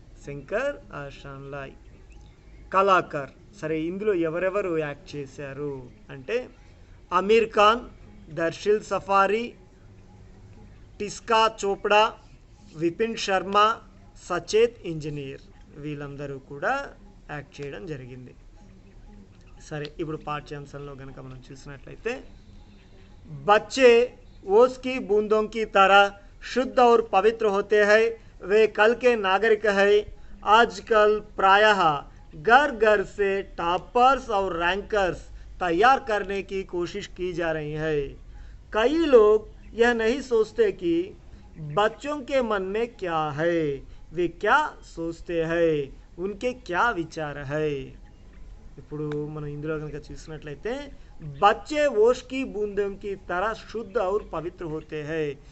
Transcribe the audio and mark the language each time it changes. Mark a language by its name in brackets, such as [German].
[Telugu] శంకర్ ఆషాన్ లాయ్. కళాకార్. సరే, ఇందులో ఎవరెవరు యాక్ట్ చేశారు అంటే ఆమిర్ ఖాన్, దర్శిల్ సఫారీ, టిస్కా చోప్డా, విపిన్ శర్మ, సచేత్ ఇంజనీర్. వీళ్ళందరూ కూడా యాక్ట్ చేయడం జరిగింది. సరే, ఇప్పుడు పాఠ్యాంశంలో కనుక మనం చూసినట్లయితే [Hindi] बच्चे ओस की बूंदों की तरह शुद्ध और पवित्र होते हैं. वे कल के नागरिक हैं. आजकल प्रायः घर घर से टॉपर्स और रैंकर्स तैयार करने की कोशिश की जा रही है. कई लोग यह नहीं सोचते कि बच्चों के मन में क्या है, वे क्या सोचते हैं, उनके क्या विचार है. [Telugu] ఇప్పుడు మనం ఇందులో కనుక చూసినట్లయితే [Hindi] బచ్చే ఓష్ కి బూందం కి తర శుద్ధ ఔర్ పవిత్ర హోతే హై.